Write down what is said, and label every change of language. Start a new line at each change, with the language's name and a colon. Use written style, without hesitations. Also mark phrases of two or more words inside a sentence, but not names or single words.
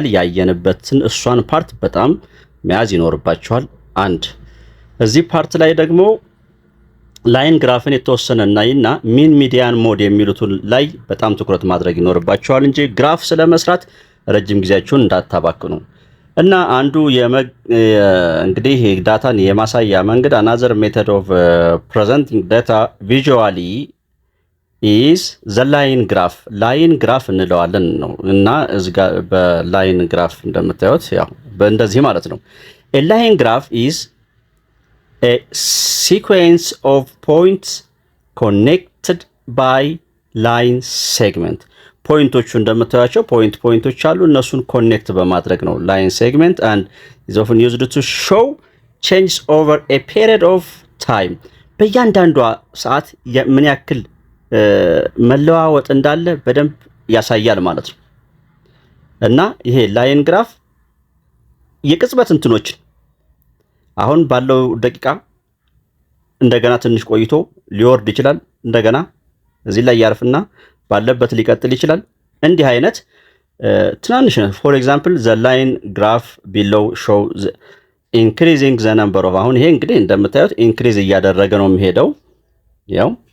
Amharic: ያየንበትን እሷን ፓርት በጣም መያዝ ይኖርባችኋል። አንድ እዚህ ፓርት ላይ ደግሞ
English: line graph
Amharic: የተወሰነ እናይና
English: mean median mode
Amharic: የሚሉትን ላይ በጣም ትኩረት ማድረግ ይኖርባችኋል እንጂ ግራፍ ስለመስራት ረጅም ጊዜያችሁን እንዳታባክኑ። እና አንዱ እንግዲህ ዳታን የማሳያ መንገድ
English: another method of presenting data visually is the line
Amharic: graph
English: line graph
Amharic: እንለዋለን ነው። እና እዚህ ጋር በላይን ግራፍ እንደምታዩት ያው በእንደዚህ ማለት ነው።
English: a line graph is a sequence of points connected by line segment
Amharic: ፖይንቶቹ እንደምታዩቸው ፖይንቶች አሉ። እነሱን ኮኔክት በማድረግ
English: ነው line segment and is often used to show changes over a period of time
Amharic: በእያንዳንዷ ሰዓት ምን ያክል መለዋወጥ እንዳለ በደንብ ያሳያል ማለት ነው። እና ይሄ
English: line graph
Amharic: የቅጽበት እንትኖችን አሁን ባለው ደቂቃ እንደገና ትንሽ ቆይቶ ሊወርድ ይችላል። እንደገና እዚህ ላይ ያርፍና ባለበት ሊቀጥል ይችላል። እንዲህ አይነት ትናንሽ ነው።
English: for example the line graph below show increasing the number of
Amharic: አሁን ይሄ እንግዲህ እንደምታዩት ኢንክሪዝ እያደረገ ነው የሚሄደው ያው